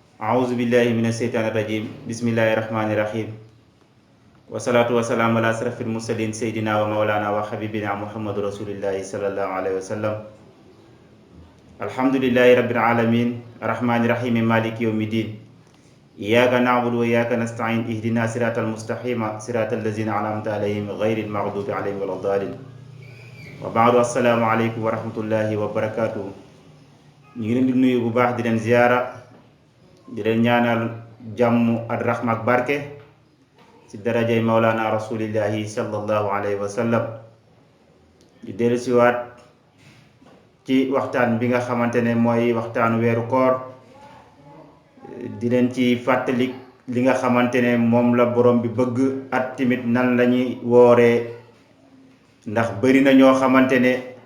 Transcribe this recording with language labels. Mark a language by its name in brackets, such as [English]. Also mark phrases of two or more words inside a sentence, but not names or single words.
[Arabic] أعوذ بالله من الشيطان الرجيم بسم الله الرحمن الرحيم والصلاة والسلام على أشرف المرسلين سيدنا ومولانا وحبيبنا محمد رسول الله صلى الله عليه وسلم الحمد لله رب العالمين الرحمن الرحيم مالك يوم الدين إياك نعبد وإياك نستعين اهدنا صراط المستقيم صراط الذين أنعمت عليهم غير المغضوب عليهم ولا الضالين وبعد السلام عليكم ورحمة الله وبركاته [Wolof] ñu ngi leen di nuyu bu baax di leen ziyaara di leen ñaanal jàmm ak rahma ak barke ci darajay [Arabic] مولانا رسول الله صلى الله عليه وسلم [Wolof] di dellu siwaat ci waxtaan bi nga xamante ne mooy waxtaanu weeru koor di leen ci fàttali li nga xamante ne moom la borom bi bëgg at timit nan lañuy wooree ndax bari na ñoo xamante ne